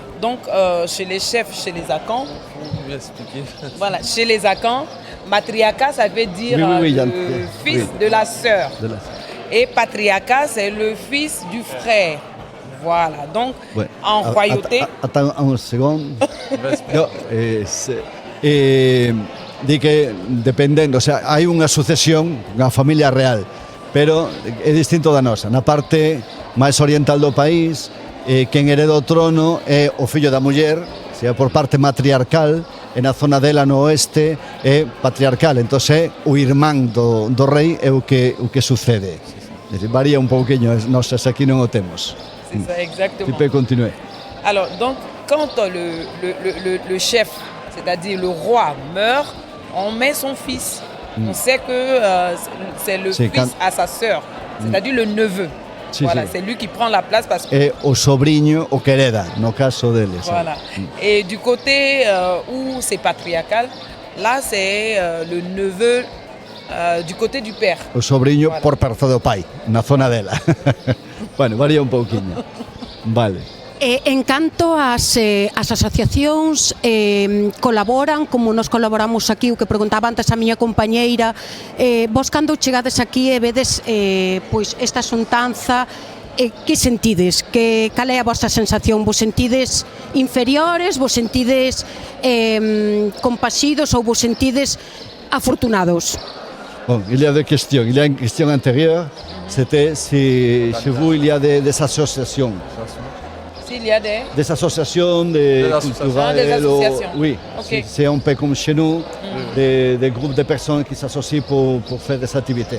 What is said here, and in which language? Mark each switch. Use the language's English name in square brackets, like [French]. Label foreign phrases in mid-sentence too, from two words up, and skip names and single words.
[French] Donc, chez les chefs, chez les Akans, voilà, chez les Akans, matriarcat, ça veut dire le fils de la sœur. Et patriarcat, c'est le fils du frère. Voilà, donc en royauté... Attends un segundo. [Galician] No, di que dependendo, o sea, hai unha sucesión, unha familia real, pero é distinto da nosa. Na parte máis oriental do país, quen hereda o trono é o fillo da muller, sea por parte matriarcal, e na zona dela no oeste é patriarcal, entón é o irmán do rei é o que sucede. Varía un pouquinho, nós aquí non o temos. [French] C'est ça, exactement. Tu peux continuer. Alors, donc, quand le chef, c'est-à-dire le roi, meurt, on met son fils. On sait que c'est le fils à sa sœur, c'est-à-dire le neveu. Voilà, c'est lui qui prend la place parce que... [Galician] Et au sobrinho o que hereda, no caso deles. [French] Voilà. Et du côté où c'est patriarcal, là, c'est le neveu du côté du père. [Galician] O sobrinho por parte do pai, na zona dela. Bueno, varía un pouquiño. Vale. En canto ás asociacións colaboran, como nos colaboramos aquí, o que preguntaba antes a miña compañeira, vos cando chegades aquí e vedes pois esta xuntanza, que sentides? Cal é a vosa sensación? Vos sentides inferiores? Vos sentides compasidos ou vos sentides afortunados? [French] Bon, il y a deux questions. Il y a une question antérieure, c'était si chez vous il y a des associations. S'il y a des associations culturelles. Des associations. Oui, okay. C'est un peu comme chez nous, des groupes de personnes qui s'associent pour faire des activités.